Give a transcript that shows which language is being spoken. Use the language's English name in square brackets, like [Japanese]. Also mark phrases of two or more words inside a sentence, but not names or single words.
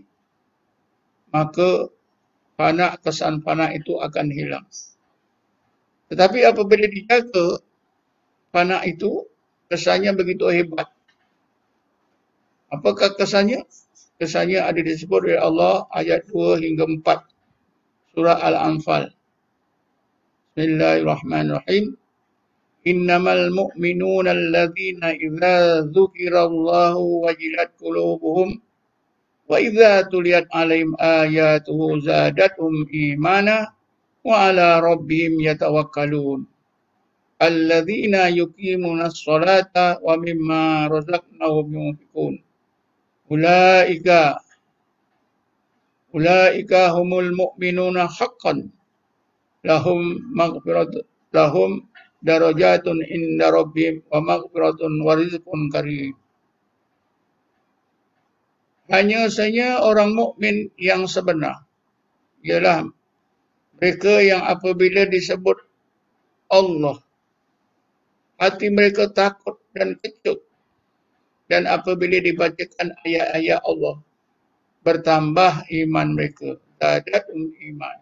[Malay] Maka fana, kesan fana itu akan hilang. Tetapi apabila dijaga, fana itu kesannya begitu hebat. Apakah kesannya? Kesannya ada disebut oleh Allah ayat 2 hingga 4 surah Al-Anfal. [Arabic] بسم الله الرحمن الرحيم. إنما المؤمنون الذين إذا ذكر الله وجلت قلوبهم وإذا تليت عليهم آياته زادتهم إيمانا وعلى ربهم يتوكلون. الذين يقيمون الصلاة ومما رزقناهم ينفقون. أولئك هم المؤمنون حقا لهم مغفرة لهم درجات عند ربهم ومغفرة ورزق كريم. [Malay] Hanya saja orang mukmin yang sebenar ialah mereka yang apabila disebut Allah, hati mereka takut dan kecut, dan apabila dibacakan ayat-ayat Allah, bertambah iman mereka, [Arabic] زادتهم إيمانا.